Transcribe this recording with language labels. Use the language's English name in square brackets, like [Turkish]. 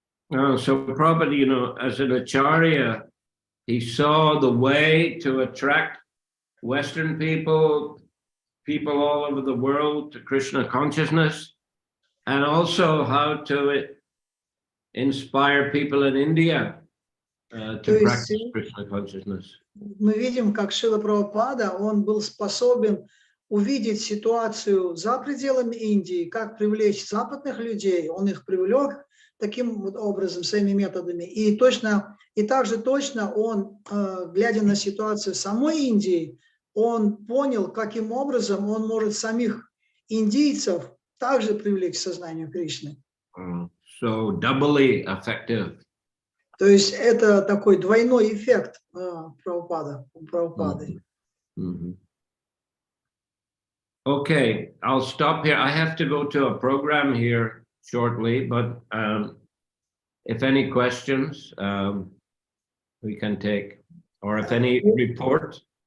[English] So Prabhupada, as an acharya, he saw the way to attract Western people all over the world to Krishna consciousness, and also how to inspire people in India to practice Krishna consciousness. [Russian] Мы видим, как Шрила Прабхупада, он был способен увидеть ситуацию за пределами Индии, как привлечь западных людей, он их привлек таким вот образом, своими методами. И также точно он, глядя на ситуацию самой Индии, он понял, каким образом он может самих индийцев также привлечь к сознанию Кришны. [English] So doubly effective. [Russian] То есть это такой двойной эффект Прабхупады. [English] Okay, I'll stop here. I have to go to a program here shortly, but if any questions, we can take, or if any report.